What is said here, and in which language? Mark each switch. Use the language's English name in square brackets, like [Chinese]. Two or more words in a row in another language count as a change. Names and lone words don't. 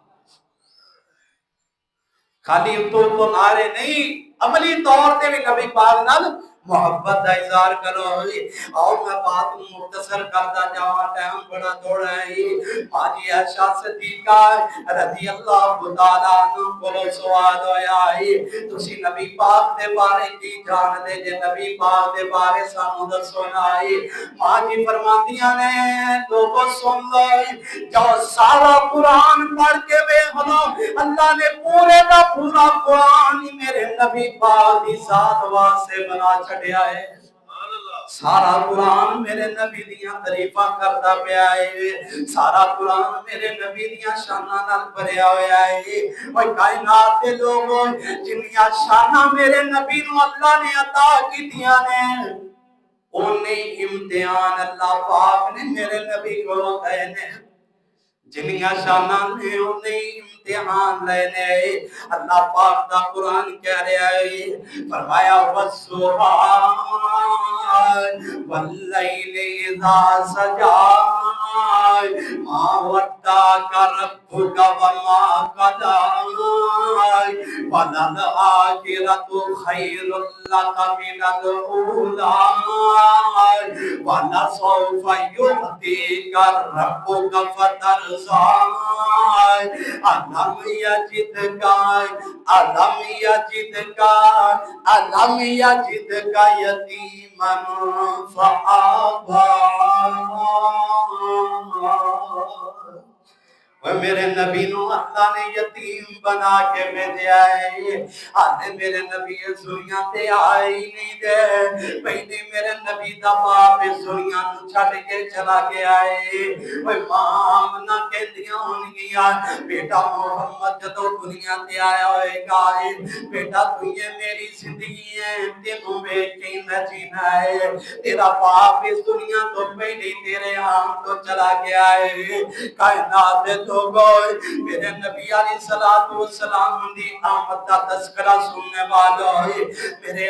[Punjabi] خالی تو نعرے نہیں عملی طور تے بھی نبی پاک نال محبت دا اظہار کرو اور [Urdu] میں بات مختصر کرتا [Punjabi] جاواں ٹائم بڑا دوڑا ہے حاجی عائشہ صدیقہ رضی اللہ تعالی عنہ کو سوال ہویا ہے تسی نبی پاک دے بارے کی جان دے جے نبی پاک دے بارے سانوں دسو نا ماں جی فرماندیاں نے لوگوں سن لو جو سارا قرآن پڑھ کے ویکھ لو اللہ نے پورے دا پورا قرآن میرے نبی پاک دی ذات واسطے بنا چھڑیا ہے سارا قرآن میرے نبی دیاں تعریفاں کردا پیا ہے سارا قرآن میرے نبی دیاں شاناں نال بھریا ہویا ہے اوے کائنات دے لوگوں جنیاں شاناں میرے نبی نو اللہ نے عطا کیتیاں نے اونے امتحان اللہ پاک نے میرے نبی کو دے نے جنیاں شاناں نے اونے امتحان لینے اللہ پاک دا قرآن کہہ رہا ہے فرمایا والصبح [Arabic] واللیل اذا سجا ما ودعك ربك وما قلى وللآخرة خير لك من الأولى ولسوف يعطيك ربك فترضى ألم يجدك يتيما فآوى [Punjabi] وہ میرے نبی نو اللہ نے یتیم بنا کے بھیجا ہے آدھے میرے نبی اس دنیا تے آئے ہی نہیں دے پہلے میرے نبی دا باپ اس دنیا نو چھڑ کے چلا گیا ہے وہ ماں آمنہ کہندیاں ہون گیا بیٹا محمد جدو دنیا تے آیا ہوئے گا بیٹا تو یہ میری زندگی ہے تینوں بے چینہ جینا ہے تیرا باپ اس دنیا تو پہلے تیرے ہاں تو چلا گیا ہے کائنات دے میرے نبی علیہ السلام دی آمد دا تذکرہ سننے والا ہے میرے